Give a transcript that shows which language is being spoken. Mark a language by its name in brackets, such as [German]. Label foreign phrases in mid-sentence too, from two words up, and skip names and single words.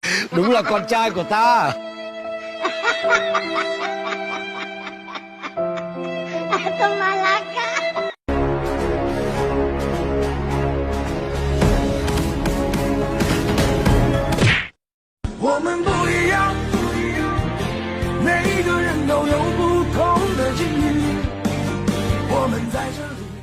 [Vietnamese] Đúng là con trai của ta. [Spanish] Toma la cara. [Chinese] 我们不一样，每个人都有不同的境遇。我们在这。